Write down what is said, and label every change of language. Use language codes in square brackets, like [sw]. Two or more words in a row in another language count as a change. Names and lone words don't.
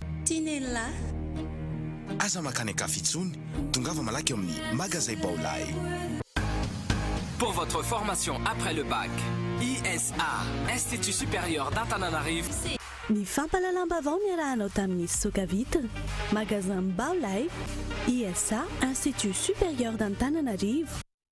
[mg] Tinella. Aza makany Kafitsuni, tongava malaky amin'ny magasin Baolay. [fr] Pour votre formation après le bac, ISA, Institut supérieur d'Antananarivo. [mg] Ny fampalalamba-bao niarahanao tamin'ny Soka Vitre, magasin Baolay, ISA, Institut supérieur d'Antananarivo.